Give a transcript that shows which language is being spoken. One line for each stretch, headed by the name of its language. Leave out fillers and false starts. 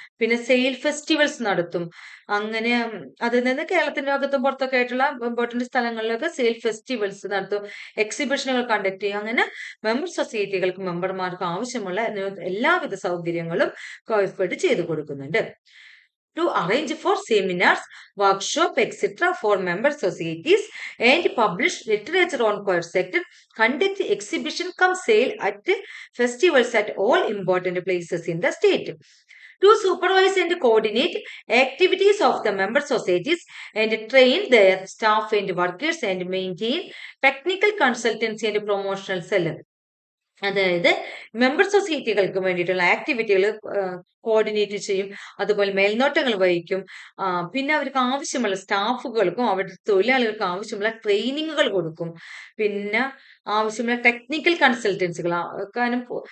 Malayalam: പിന്നെ sale festivals നടത്തും. അങ്ങനെ അതിൽ നിന്ന് കേരളത്തിന്റെ അകത്തും പുറത്തൊക്കെ ആയിട്ടുള്ള ഇമ്പോർട്ടന്റ് സ്ഥലങ്ങളിലൊക്കെ സെയിൽ ഫെസ്റ്റിവൽസ് നടത്തും, എക്സിബിഷനുകൾ കണ്ടക്ട് ചെയ്യും. അങ്ങനെ മെമ്പർ സൊസൈറ്റികൾക്ക്, മെമ്പർമാർക്ക് ആവശ്യമുള്ള എല്ലാവിധ സൗകര്യങ്ങളും കോയർഫെഡ് ചെയ്തു കൊടുക്കുന്നുണ്ട്.
English: to arrange for seminars, workshop, etc. for member societies and publish literature on choir sector, conduct exhibition cum sale at festivals at all important places in the state. To supervise and coordinate activities of the member societies and train their staff and workers and maintain technical consultancy and promotional cell.
Malayalam: അതായത് member സൊസൈറ്റികൾക്ക് വേണ്ടിയിട്ടുള്ള ആക്ടിവിറ്റികൾ coordinate ചെയ്യും, അതുപോലെ മേൽനോട്ടങ്ങൾ വഹിക്കും, പിന്നെ അവർക്ക് ആവശ്യമുള്ള സ്റ്റാഫുകൾക്കും അവരുടെ തൊഴിലാളികൾക്കും ആവശ്യമുള്ള ട്രെയിനിങ്ങുകൾ കൊടുക്കും, പിന്നെ ആവശ്യമുള്ള ടെക്നിക്കൽ കൺസൾട്ടൻസികൾ, കാരണം